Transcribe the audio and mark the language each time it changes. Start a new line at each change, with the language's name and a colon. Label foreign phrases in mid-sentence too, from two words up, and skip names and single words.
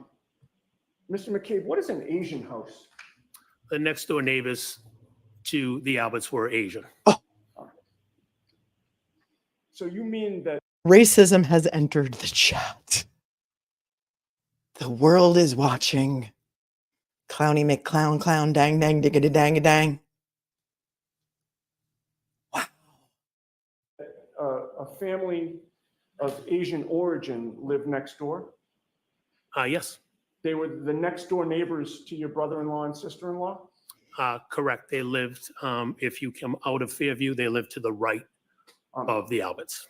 English: McCabe, what is an Asian house? The next door neighbors to the Alberts were Asian. So you mean that Racism has entered the chat. The world is watching. Clowny McClown, clown, dang, dang, diggity, dang, a dang. a family of Asian origin lived next door? Yes. They were the next door neighbors to your brother-in-law and sister-in-law? Correct. They lived, if you come out of Fairview, they lived to the right of the Alberts.